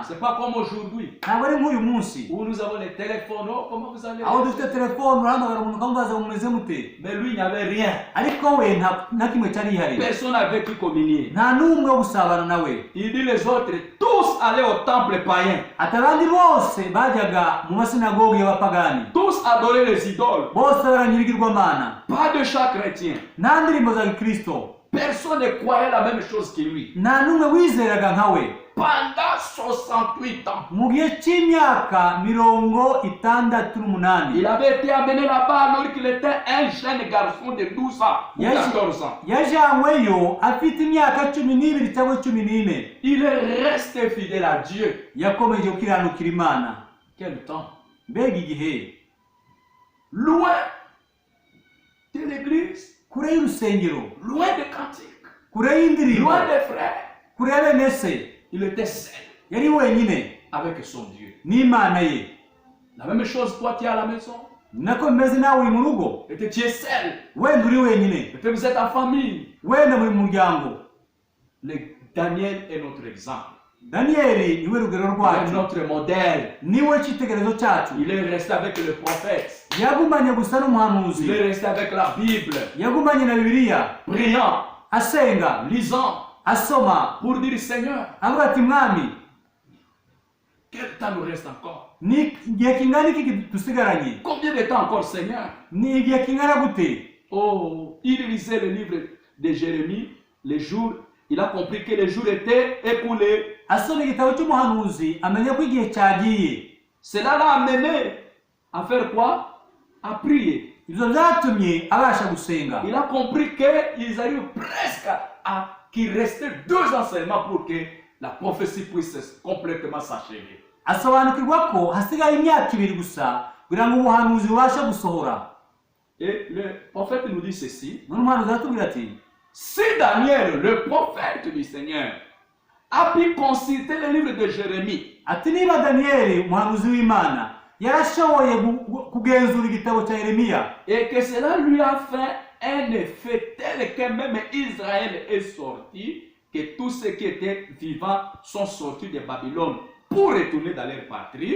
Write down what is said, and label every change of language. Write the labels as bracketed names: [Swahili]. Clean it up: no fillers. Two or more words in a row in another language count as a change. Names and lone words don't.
[French] C'est pas comme aujourd'hui. [Kinyarwanda] Ntabwo ari nk'uyu munsi. [French] Où nous avons les téléphones. Oh, comment vous allez? [Kinyarwanda] Aho dufite telefone urahamagara umuntu ukamubaza ngo mumeze mute. [French] Mais lui, il n'y avait rien. [Kinyarwanda] Ariko we nta kimwe cyari gihari. [French] Personne n'avait qui communier. [Kinyarwanda] Nta n'umwe wo gusabana nawe. [French] Il dit les autres, tous allaient au temple païen. [Kinyarwanda] Ati abandi bose bajyaga mu masinagogi y'abapagani. [French] Tous adoraient les idoles. [Kinyarwanda] Bose baramya ibigirwamana. [French] Pas de chant chrétien. [Kinyarwanda] Nta ndirimbo za Gikristo. [French] Personne ne croyait la même chose que lui. [Kinyarwanda] Nta n'umwe wizeraga nka we. [French] Pendant 68 ans. [Kinyarwanda] Mu gihe cy'imyaka 68. [French] Il avait été amené là-bas alors qu'il était un jeune garçon de 12 ans ou 14 ans. [Kinyarwanda] Yajanyweyo afite imyaka 12 cyangwa 14. [French] Il est resté fidèle à Dieu. [Kinyarwanda] Yakomeje gukiranukira Imana. [French] Quel temps? [Kinyarwanda] Mbega igihe. [French] Loin de l'église. [Kinyarwanda] Kure y'urusengero. [French] Loin des cantiques. [Kinyarwanda] Kure y'indirimbo. [French] Loin des frères. [Kinyarwanda] Kure y'abene se. [French] Il était seul. [Kinyarwanda] Yari wenyine. [French] Avec son Dieu. [Kinyarwanda] N'Imana ye. [French] La même chose, toi tu es à la maison. [Kinyarwanda] Nako meze nawe uri mu rugo. [French] Et tu es seul. [Kinyarwanda] Wenda uri wenyine. [French] Et puis vous êtes en famille. [Kinyarwanda] Wenda muri muryango. [French] Daniel est notre exemple. [Kinyarwanda] Daniyeli niwe rugero rwacu. [French] Notre modèle. [Kinyarwanda] Niwe cyitegerezo cyacu. [French] Il est resté avec le prophète. [Kinyarwanda] Yagumanye gusa n'umuhanuzi. [French] Il est resté avec la Bible. [Kinyarwanda] Yagumanye na Bibiliya. [French] Priant. [Kinyarwanda] Asenga. [French] Lisant. [Kinyarwanda] Asoma. [French] Pour dire Seigneur. [Kinyarwanda] Avuga ati mwami. [French] Quel temps nous reste encore? [Kinyarwanda] Ni igihe kingana iki dusigaranye? [French] Combien de temps encore, Seigneur? [Kinyarwanda] Ni igihe kingana gute? [French] Oh, il lisait le livre de Jérémie, les jours. Il a compris que les jours étaient écoulés. [Kinyarwanda] Asoma igitabo cy'umuhanuzi amenya ko igihe cyagiye. [French] Cela l'a amené à faire quoi? À prier. [Kinyarwanda] Ibyo byatumye abasha gusenga. [French] Il a compris qu'ils arrivent presque à qu'il restait 2 ans seulement pour que la prophétie puisse complètement s'achever. [Kinyarwanda] Asobanukirwa ko hasigaye imyaka 2 gusa kugira ngo ubuhanuzi bubashe gusohora. [French] Et le prophète nous dit ceci. [Kinyarwanda] N'umuhanuzi atubwira ati [French] si Daniel, le prophète du Seigneur, a pu consulter le livre de Jérémie, [Kinyarwanda] ati niba Daniyeli umuhanuzi w'Imana yarashoboye kugenzura igitabo cya Yeremiya, [French] et que cela lui a fait un effet tel que même Israël est sorti, que tous ceux qui étaient vivants sont sortis de Babylone pour retourner dans leur patrie.